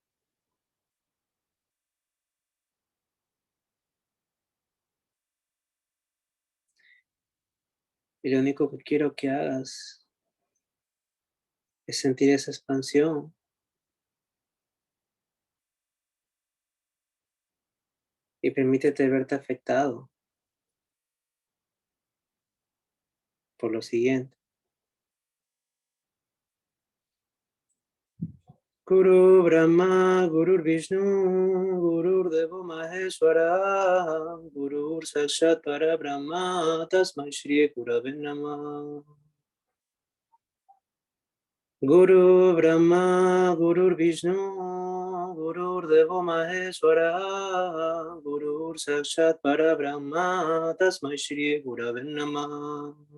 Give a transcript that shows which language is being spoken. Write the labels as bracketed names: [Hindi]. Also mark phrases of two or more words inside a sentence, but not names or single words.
[Spanish] Y lo único que quiero que hagas es sentir esa expansión y permítete verte afectado por lo siguiente. [Sanskrit] Guru Brahma, Guru Vishnu, Guru Deva Maheshwara, Guru Sakshat Parabrahma, Tasmai Shri Gurave Namah. Guru Brahma, Guru Vishnu, Guru Deva Maheshwara, Guru Sakshat Parabrahma, Tasmai Shri Gurave Namah.